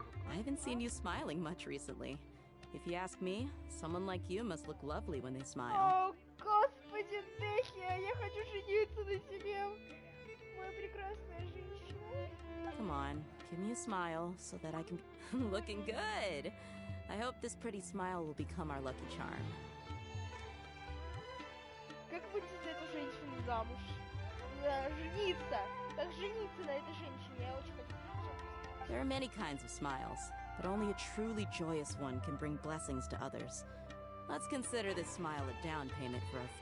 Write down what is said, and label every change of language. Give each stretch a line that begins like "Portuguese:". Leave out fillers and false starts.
English: I haven't seen you smiling much recently. If you ask me, someone like you must look lovely when they smile.
Russian: О, господи, Техия, я хочу жениться на тебе. Моя прекрасная женщина.
English: Come on, give me a smile so that I can be looking good. I hope this pretty smile will become our lucky charm.
Russian: Как выйти за эту женщину замуж? Жениться. Как жениться на этой женщине? Я очень хочу.
English: There are many kinds of smiles, but only a truly joyous one can bring blessings to others. Let's consider this smile a down payment for our...